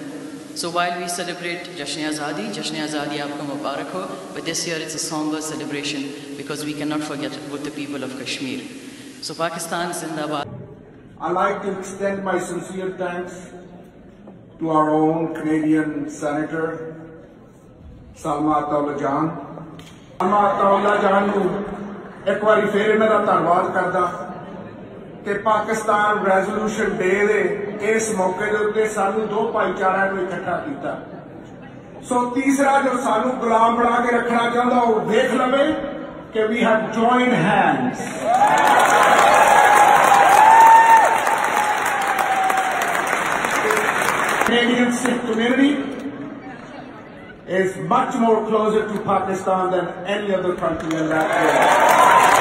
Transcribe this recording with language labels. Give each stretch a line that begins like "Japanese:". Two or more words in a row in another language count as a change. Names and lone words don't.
English: So while we celebrate
Urdu: جشن آزادی آپ کو مبارک ہو,
English: but this year it's a somber celebration because we cannot forget about the people of Kashmir. So Pakistan Zindabad. I'd like to extend my sincere thanks to our own Canadian Senator, Salma Atawalla Jan.
Punjabi: سلمیٰ عطا اللہ جان نوں اک واری فیر میرا دھنواد کردا کہ پاکستان
English: Resolution Day
Punjabi: دے اس موقع دے اتے سانو دو بھائی چارہ کو اکٹھا کیتا. سو تیسرا جو سانو غلام بنا کے رکھنا چاہتا وہ دیکھ لوے کہ
English: we have joined hands. Canadian Sikh community is much more closer to Pakistan than any other country in that area.